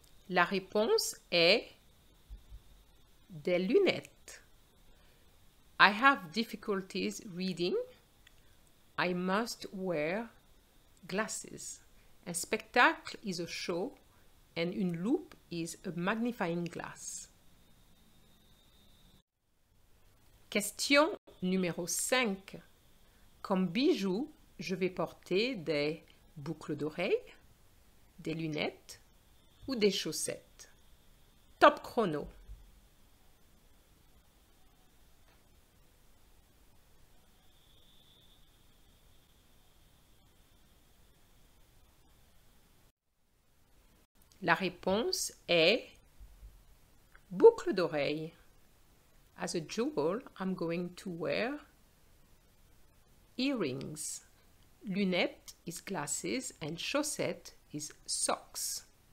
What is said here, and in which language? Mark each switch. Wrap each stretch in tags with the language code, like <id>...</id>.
<fr>La réponse est des lunettes.</fr> <en>I have difficulties reading. I must wear glasses. Un spectacle is a show and une loupe is a magnifying glass.</en> <fr>Question numéro 5. Comme bijoux, je vais porter des boucles d'oreilles, des lunettes ou des chaussettes. Top chrono. La réponse est boucle d'oreille.</fr> <en>As a jewel, I'm going to wear earrings. Lunettes is glasses and chaussette is socks.</en>